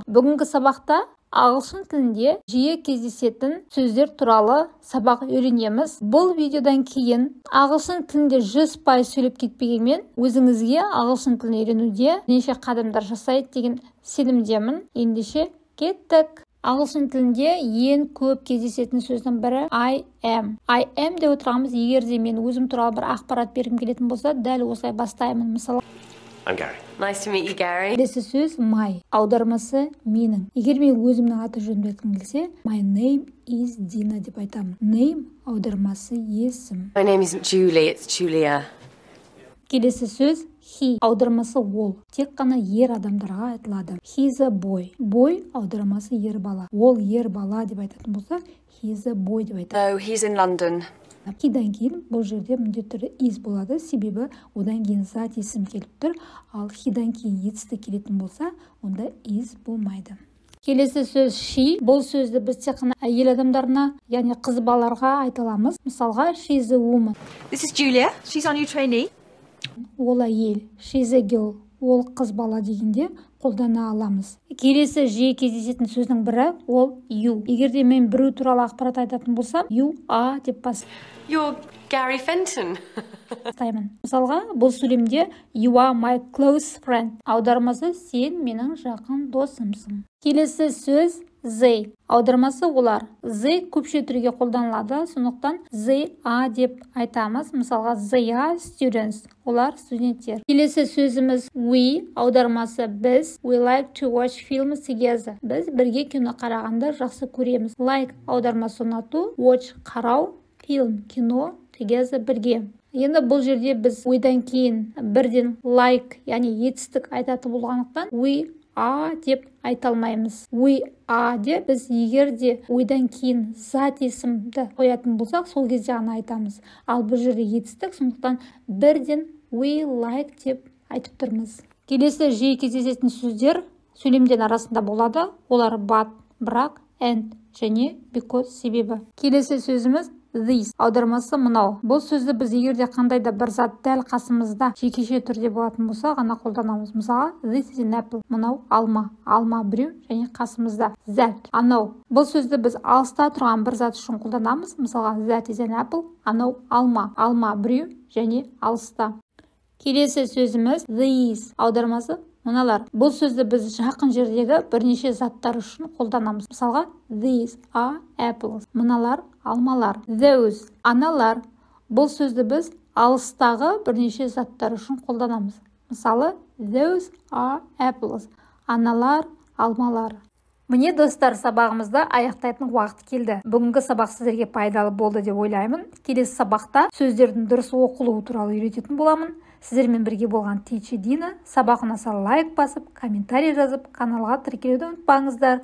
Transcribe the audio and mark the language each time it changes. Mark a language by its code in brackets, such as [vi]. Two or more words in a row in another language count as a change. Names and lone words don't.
[kk] Бүгінгі сабақта ағылшын тілінде жиі кездесетін сөздер туралы сабақ үйренеміз. Бұл видеодан кейін ағылшын тілінде 100% сөйлеп кетпегенмен, өзіңізге ағылшын тілін үйренуде неше қадамдар жасайды деген сенімдемін. Ендеше кеттік. Ағылшын тілінде ең көп кездесетін сөздің бірі [en] I am. I am [kk] деп отырғанымыз, егер де мен өзім туралы бір ақпарат бергім келетін болса, дәл осылай бастаймын. Мысалы, [en] I'm Gary. Nice to meet you, Gary. [kk] келесі сөз my, аудармасы менің. Егер мен өзімнің аты жөнімді айтқым келсе, [en] my name is Dina [kk] деп айтамын. Name аудармасы есім. [en] My name isn't Julie, it's Julia. [kk] Келесі сөз he, аудармасы ол. Тек қана ер адамдарға айтылады. [en] He's a boy. [kk] Boy аудармасы ер бала. Ол ер бала деп айтатын болса, [en] he's a boy [kk] деп айтады. [en] No, he's in London. [kk] He'дан кейін бұл жерде міндетті түрде is болады, себебі одан кейін зат есім келіп тұр. Ал he'дан кейін етісті келетін болса, онда is болмайды. Келесі сөз she. Бұл сөзді біз тек қана әйел адамдарына, яғни қыз балаларға айта аламыз. Мысалға, [en] she's a woman. This is Julia. She's our new trainee. [kk] Ол әйел, [en] she's a girl, [kk] ол қыз бала дегенде қолдана аламыз. Келесі жиі кездесетін сөздің бірі ол you. Егер де мен біреу туралы ақпарат айтатын болсам, [en] you are деп You're Gary Fenton. [kk] бастаймын. Мысалға, бұл сөйлемде [en] you are my close friend. [kk] Аудармасы сен менің жақын досымсың. Келесі сөз they. Аудармасы олар. They көпше түрге қолданылады, сондықтан [en] they are [kk] деп айтамыз. Мысалға, [en] they are students. [kk] Олар студенттер. Келесі сөзіміз we. Аудармасы біз. [en] We like to watch films together. [kk] Біз бірге кино қарағанды жақсы көреміз. Like аудармасы ұнату, watch қарау, film кино, together бірге. Енді бұл жерде біз ойдан кейін бірден like, яғни етістік айтатын болғандықтан [en] we are [kk] деп айта алмаймыз. [en] We are [kk] деп біз егер де ойдан кейін зат есімді қоятын болсақ, сол кезде ғана айтамыз. Ал бұл жерде етістік, сондықтан бірден [en] we like [kk] деп айтып тұрмыз. Келесі жиі кездесетін сөздер сөйлемдер арасында болады. Олар but, бірақ, and және because себебі. Келесі сөзіміз this. Аудармасы мынау. Бұл сөзді біз егер де қандай да бір зат дәл қасымызда жекеше түрде болатын болса ғана қолданамыз. Мысалы, [en] this is an apple. [kk] Мынау алма. Алма біреу және қасымызда. That. Анау. Бұл сөзді біз алыста тұрған бір зат үшін қолданамыз. Мысалға, [en] that is an apple. [kk] Анау алма. Алма біреу және алыста. Келесі сөзіміз these. Аудармасы мыналар. Бұл сөзді біз жақын жердегі бірнеше заттар үшін қолданамыз. Мысалға, [en] these are apples. [kk] Мыналар алмалар. Those. Аналар. Бұл сөзді біз алыстағы бірнеше заттар үшін қолданамыз. Мысалы, [en] those are apples. [kk] Аналар, алмалар. Міне достар, сабағымызды аяқтайтын уақыт келді. Бүгінгі сабақ сіздерге пайдалы болды деп ойлаймын. Келесі сабақта сөздердің дұрыс оқылуы туралы үйрететін боламын. Сіздермен бірге болған Teacher Dina. Сабақ ұнаса лайк басып, комментарий жазып, каналға тіркелуді ұмытпаңыздар.